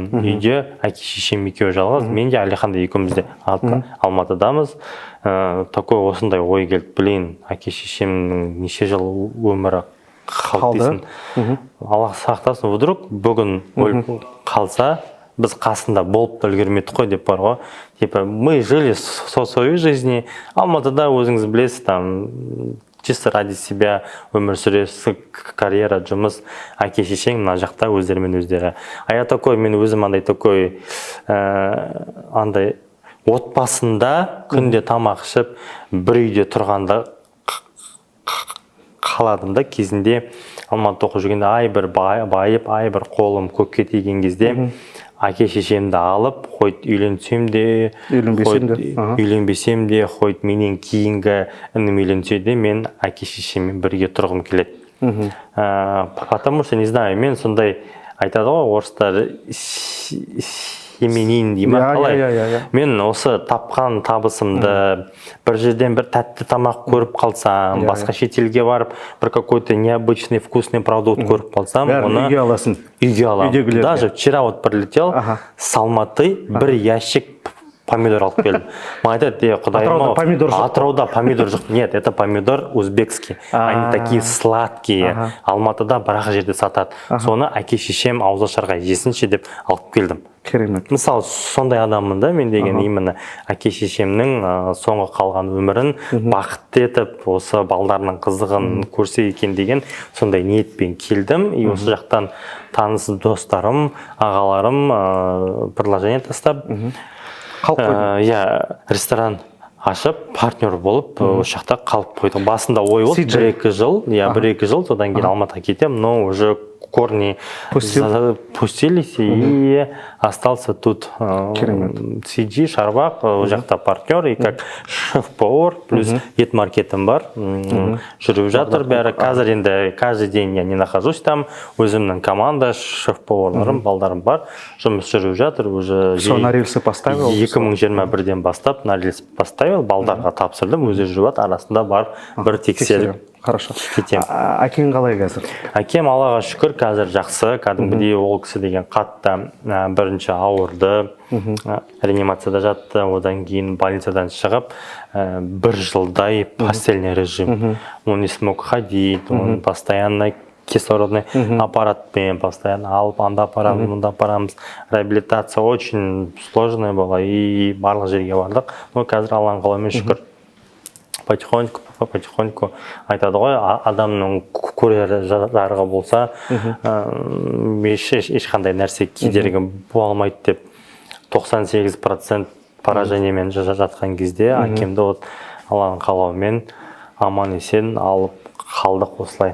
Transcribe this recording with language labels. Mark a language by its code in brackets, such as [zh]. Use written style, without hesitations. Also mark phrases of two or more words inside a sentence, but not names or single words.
[kk] Үйде әке шешем екеуі жалғыз, мен де Әлиханда екеуміз де Алматыдамыз. Такой осындай ой келді, блин, әке шешемнің неше жыл өмірі қалды. Аллах сақтасын, вдруг бүгін өліп қалса, біз қасында болып та үлгермедік қой деп бар ғой. [ru] Типа, мы жили своей жизни, [kk] Алматыда өзіңіз білесіз, [ru] там чисто ради себя [kk] өмір сүресіз, карьера, жұмыс, әке шешең мына жақта өздерімен өздері. [ru] А я такой, [kk] мен өзім андай такой, андай отбасында күнде тамақ ішіп, бір үйде тұрғанда қаладым да, кезінде Алматыда оқып жүргенде ай бір байып, ай бір қолым көкке тиген кезде әке шешемді алып, хоть үйленсем де, үйленбесем де, хоть менен кейінгі інім үйленсе де, мен әке шешеммен бірге тұрғым келеді. [ru] Потому что, не знаю, [kk] мен сондай айтады ғой, орыстар семенин дей ма, қалай? Мен осы тапқан табысымды бір жерден бір тәтті тамақ көріп қалсам, басқа шетелге барып, бір [ru] какой-то необычный вкусный продукт [kk] көріп қалсам, оны үйге аласың. Үйге аламын. [ru] Даже вчера вот прилетел с Алматы, [kk] бір ящик помидор алып келдім. Маған айтады, құдайым Атырауда помидор жоқ. Атырауда помидор жоқ. [ru] Нет, это помидор узбекский. Они такие сладкие. [kk] Алматыда бірақ жерде сатады. Соны әке-шешем ауызашарға жесінші деп алып келдім. Керемет. Мысалы, сондай адаммын да мен деген, именно әке-шешемнің соңғы қалған өмірін бақытты етіп, осы балдарының қызығын көрсе екен деген сондай ниетпен келдім. И осы жақтан таныс достарым, ағаларым предложение тастап, ресторан ашып, партнер болып, осы жақта қалып қойдым. Басында ой болды, 1-2 жыл, содан кейін Алматыға кетем, [ru] но уже корни пустились и остался тут. CG, [kk] Шарбақ, ол жақта партнер, [ru] и как шеф-повар, [kk] плюс ет маркетім бар, жүріп жатыр бәрі. Қазір енді [ru] каждый день я не нахожусь там, [kk] өзімнің команда, шеф-поварларым, балдарым бар, жұмыс жүріп жатыр, [ru] уже Все на рельсы поставил? [kk] 2021-ден бастап [ru] на рельс поставил, [kk] балдарға тапсырдым, өзі жүріп жатыр, арасында бар бір тексеріп. [ru] Хорошо. [kk] Кетем. Әкең қалай қазір? Әкем Аллаға шүкір қазір жақсы, кәдімгідей ол кісі деген қатты бірінші ауырды, реанимацияда жатты, одан кейін больницадан шығып, 1 жылдай [ru] постельный режим. Он не смог ходить, он постоянно кислородный аппаратпен постоянно [kk] алып, анда апарамыз, мында апарамыз. [ru] Реабилитация очень сложная была, и [kk] барлық жерге бардық. Но қазір Алланың қалауымен шүкір. Потихоньку айтады ғой, адамның көрері жарығы болса, ешқандай нәрсе кедергі болмайды деп 98% поражениемен жатқан кезде әкемді Алланың қалауымен аман есен алып қалдық осылай.